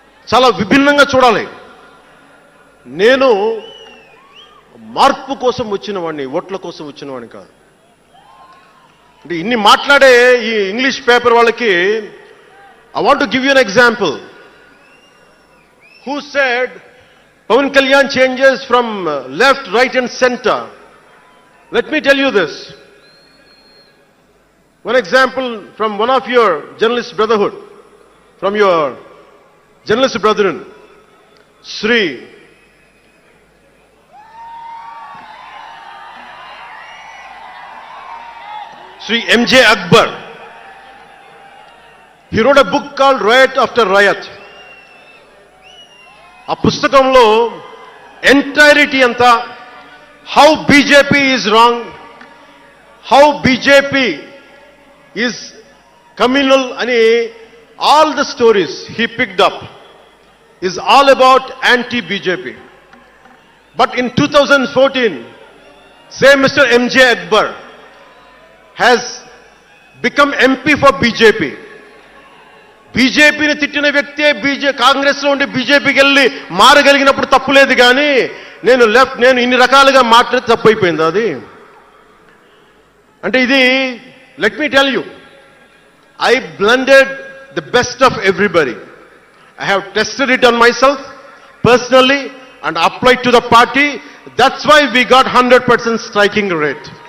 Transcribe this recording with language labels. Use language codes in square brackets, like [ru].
[te] చాలా విభిన్నంగా చూడాలి. నేను మార్పు కోసం వచ్చిన వాడిని, ఓట్ల కోసం వచ్చిన వాడిని కాదు. అంటే ఇన్ని మాట్లాడే ఈ ఇంగ్లీష్ పేపర్ వాళ్ళకి [en] I want to give you an example. Who said Pawan Kalyan changes from left, right and centre? Let me tell you this. One example from one of your journalist brotherhood, from your journalist brethren, Sri M.J. Akbar. He wrote a book called Riot After Riot. [te] ఆ పుస్తకంలో entirety అంతా [en] how BJP is wrong, how BJP is communal [te] ani [en] all the stories he picked up is all about anti-BJP. But in 2014, same Mr. M.J. Akbar has become MP for BJP. [te] బీజేపీని తిట్టిన వ్యక్తే కాంగ్రెస్లో ఉండి బీజేపీకి వెళ్ళి మారగలిగినప్పుడు తప్పు లేదు. కానీ నేను ఇన్ని రకాలుగా మాట్లాడితే తప్పు అయిపోయింది అది. అంటే ఇది, [en] let me tell you, I blended the best of everybody. I have tested it on myself personally and applied to the party. That's why we got 100% striking rate.